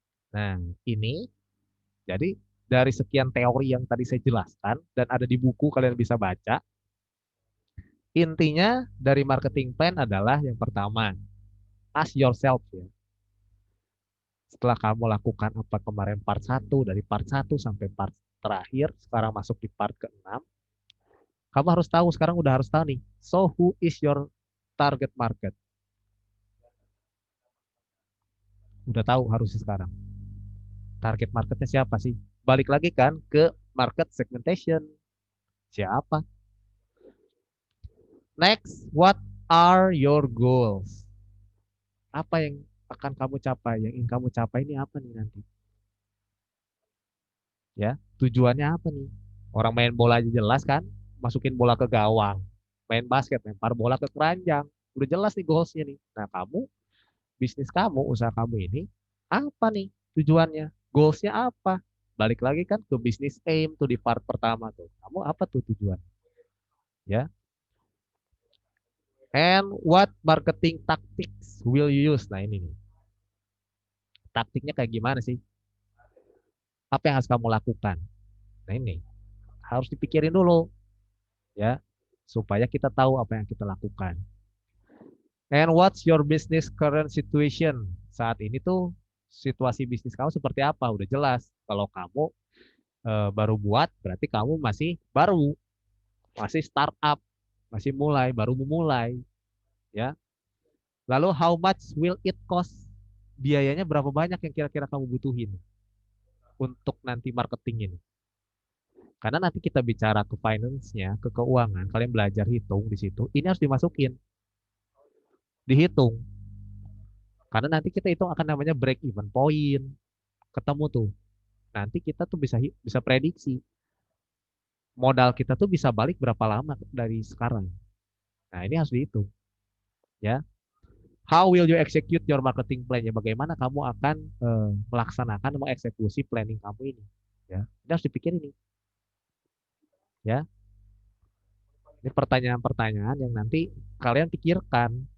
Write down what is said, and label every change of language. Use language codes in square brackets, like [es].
[id] Nah, ini jadi dari sekian teori yang tadi saya jelaskan dan ada di buku kalian bisa baca, intinya dari marketing plan adalah yang pertama, ask yourself ya. Setelah kamu lakukan apa kemarin part satu dari part satu sampai part terakhir, sekarang masuk di part ke-6, kamu harus tahu, sekarang udah harus tahu nih. [en] So who is your target market? [id] Udah tahu harusnya sekarang. Target marketnya siapa sih? Balik lagi kan ke market segmentation. Siapa? [en] Next, what are your goals? [id] Apa yang akan kamu capai? Yang ingin kamu capai ini apa nih nanti? Ya, tujuannya apa nih? Orang main bola aja jelas kan? Masukin bola ke gawang. Main basket, lempar bola ke keranjang. Udah jelas nih goalsnya nih. Nah, kamu, bisnis kamu, usaha kamu ini, apa nih tujuannya? Goalsnya apa? Balik lagi kan ke bisnis aim tuh di part pertama tuh. Kamu apa tuh tujuan? Ya. [en] And what marketing tactics will you use? [id] Nah ini nih. Taktiknya kayak gimana sih? Apa yang harus kamu lakukan? Nah ini harus dipikirin dulu ya supaya kita tahu apa yang kita lakukan. [en] And what's your business current situation? [id] Saat ini tuh situasi bisnis kamu seperti apa? Udah jelas. Kalau kamu baru buat, berarti kamu masih baru, masih startup, masih mulai, baru memulai, ya. [en] Lalu how much will it cost? [id] Biayanya berapa banyak yang kira-kira kamu butuhin untuk nanti marketing ini? Karena nanti kita bicara ke finance-nya, ke keuangan, kalian belajar hitung di situ. Ini harus dimasukin, dihitung. Karena nanti kita hitung akan namanya break even point. Ketemu tuh. Nanti kita tuh bisa prediksi modal kita tuh bisa balik berapa lama dari sekarang. Nah, ini harus dihitung, ya. [en] How will you execute your marketing plan? [id] Ya, bagaimana kamu akan melaksanakan, mengeksekusi planning kamu ini, ya. Ini harus dipikirin nih, ya. Ini pertanyaan-pertanyaan yang nanti kalian pikirkan.